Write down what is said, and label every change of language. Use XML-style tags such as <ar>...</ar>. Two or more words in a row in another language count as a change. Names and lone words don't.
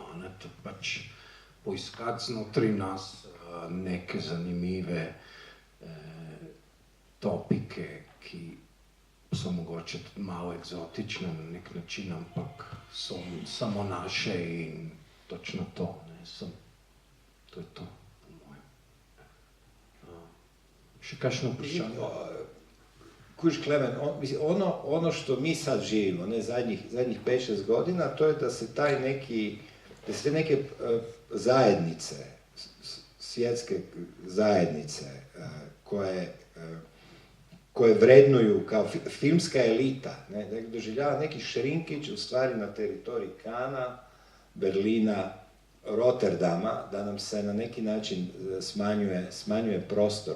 <sl>Pač poiskati znotraj nas neke zanimive topike, ki so mogoče tudi malo eksotične na nek način, ampak so samo naše in točno to. To je to, po mojem. Še kakšno vprašanje?</sl> <hr>Kužiš, Klemen, ono što mi sad živimo, zadnjih 5-6 godina, to je da se te neke zajednice, svjetske zajednice, koje vrednuju kao filmska elita, ne, doživljava neki šrinkić u stvari na teritoriji Kana, Berlina, Rotterdama, da nam se na neki način smanjuje prostor.</hr>